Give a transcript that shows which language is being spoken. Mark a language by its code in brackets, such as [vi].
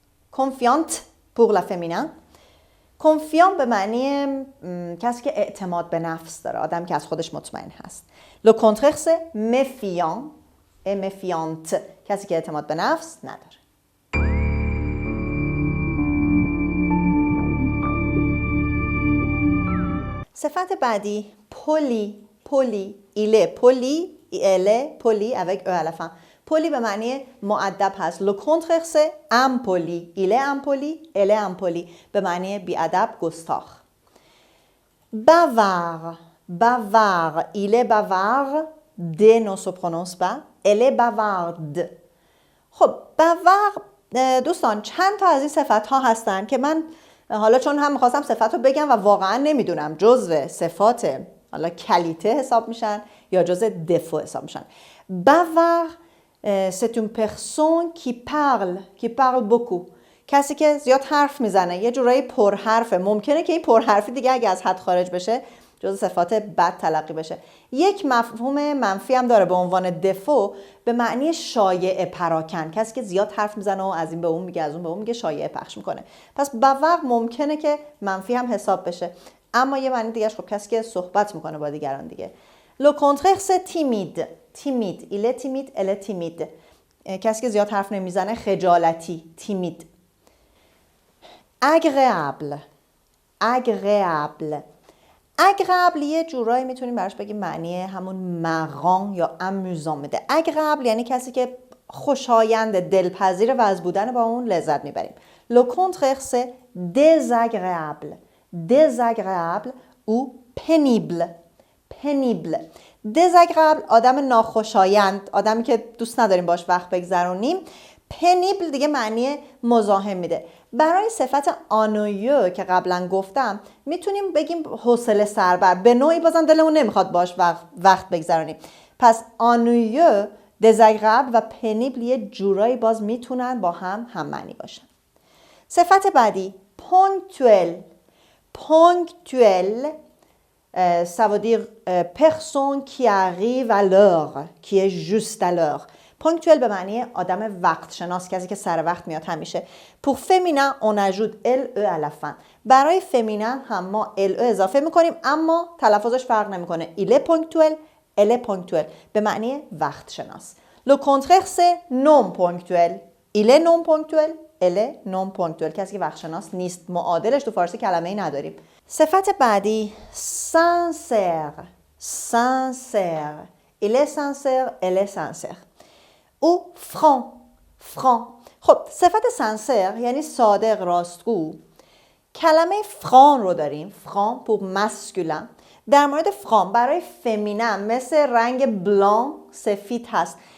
[fr] confiante pour la féminin. [fa] confiant به معنی کسی که اعتماد به نفس داره، آدم که از خودش مطمئن هست. [fr] le contraire c'est méfiant et méfiante، [fa] کسی که اعتماد به نفس نداره. صفت بعدی پلی. پلی. [fr] il est poli, elle est poli avec e à la fin. [fa] پلی به معنی مؤدب هست. [fr] le contraire c'est impoli. il est impoli, elle est impoli [fa] به معنی بی‌ادب، گستاخ. [fr] bavard. bavard. il est bavard. d ne se prononce pas. elle est bavarde. [fa] خب bavard دوستان چند تا از این صفت ها هستن که من حالا چون هم میخواستم صفت رو بگم و واقعا نمیدونم جزو صفات حالا کلیته حساب میشن یا جزو دفو حساب میشن. [fr] bavard c'est une personne qui parle beaucoup. [fa] کسی که زیاد حرف میزنه، یه جورایی پرحرفه. ممکنه که این پرحرفی دیگه اگه از حد خارج بشه جزو صفات بد تلقی بشه. یک مفهوم منفی هم داره به عنوان دفو، به معنی شایعه پراکن. کسی که زیاد حرف میزنه و از این به اون میگه، از اون به اون میگه، شایعه پخش میکنه. پس bavard ممکنه که منفی هم حساب بشه، اما یه معنی دیگهش خب کسی که صحبت میکنه با دیگران دیگه. [fr] le contraire c'est timide. timide. il est timide, elle est timide. [fa] کسی که زیاد حرف نمیزنه، خجالتی، timide. [fr] agréable. agréable. [fa] agréable یه جورایی میتونیم براش بگیم معنی همون مغان یا amusant میده. agréable یعنی کسی که خوشایند، دلپذیر و از بودن با اون لذت میبریم. [fr] le contraire c'est désagréable. désagréable ou pénible. pénible. [fa] désagréable آدم ناخوشایند، آدمی که دوست نداریم باش وقت بگذرونیم. پنیبل دیگه معنی مزاحم میده. برای صفت آنویو که قبلا گفتم میتونیم بگیم حوصله سربر، به نوعی بازم دلمون نمیخواد باش وقت بگذرونیم. پس آنویو، دزاگرابل و پنیبل یه جورایی باز میتونن با هم معنی باشن. صفت بعدی ponctuel. [fr] Ponctuel, ça veut dire personne qui arrive à l'heure, qui est juste à l'heure. [fa] Ponctuel به معنی آدم وقت شناس، کسی که سر وقت میاد همیشه. [fr] Pour féminin, on ajoute le à la fin. [fa] برای فمینن هم ما le اضافه میکنیم اما تلفظش فرق نمیکنه. [fr] Il est ponctuel, elle est ponctuelle. [fa] به معنی وقت شناس. [fr] Le contraire c'est non ponctuel. Il est non ponctuel, elle est non ponctuelle. [fa] کسی که وقت شناس نیست. معادلش تو فارسی کلمه‌ای نداریم. صفت بعدی sincère. [fr] Sincère. Il est sincère, elle est sincère. او franc. [fa] خب صفت sincère یعنی صادق، راستگو. کلمه فران رو داریم، فران [fr] pour masculin. [fa] در مورد فران برای فمینن مثل رنگ بلان سفید هست.